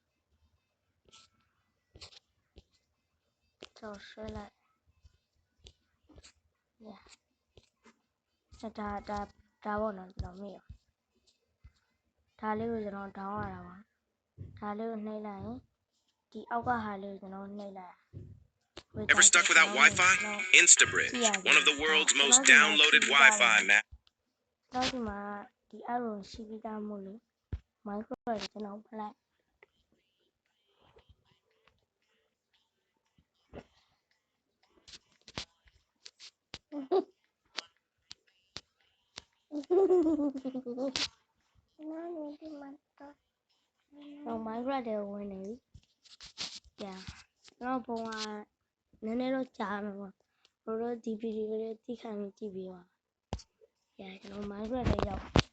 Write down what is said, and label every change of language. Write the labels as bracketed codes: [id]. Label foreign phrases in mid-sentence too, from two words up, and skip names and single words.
[my] တော့ဆွဲလိုက်ဒါပေါ့နော်ကျွန်တော်မေ့ရောဒါလေးကိုကျွန်တော်ဒေါင်းရတာပါဒါလေးကိုနှိပ်လိုက်ရင်ဒီအောက်ကဟာလေးကိုကျွန်တော်နှိပ်လိုက် [en] Ever stuck without Wi-Fi? Instabridge, one of the world's most downloaded Wi-Fi maps. [my] တော့ဒီမှာဒီ arrow ရှိပြီးသားမို့လို့ Minecraft ကျွန်တော်ဖလိုက် တော့ Minecraft တွေဝင်နေပြီကျွန်တော်ပုံကနည်းနည်းတော့ကြားမှာပေါ့တို့ဒီဗီဒီယိုလေးသိခံပြီးကြည့်ပြီးပါကျွန်တော် Minecraft တွေရောက်